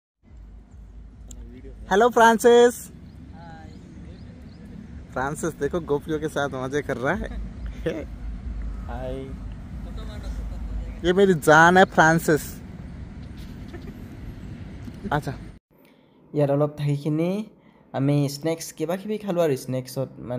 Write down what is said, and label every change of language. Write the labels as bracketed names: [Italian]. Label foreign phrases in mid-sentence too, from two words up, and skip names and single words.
[Hindi] हेलो फ्रांसिस फ्रांसिस देखो गोपियों के साथ मजे कर रहा है हाय ये मेरी जान है फ्रांसिस अच्छा [Assamese] ইয়াত অলপ থাকিখিনি আমি স্নেক্স কিবা খালোঁ আৰু স্নেক্সত মানে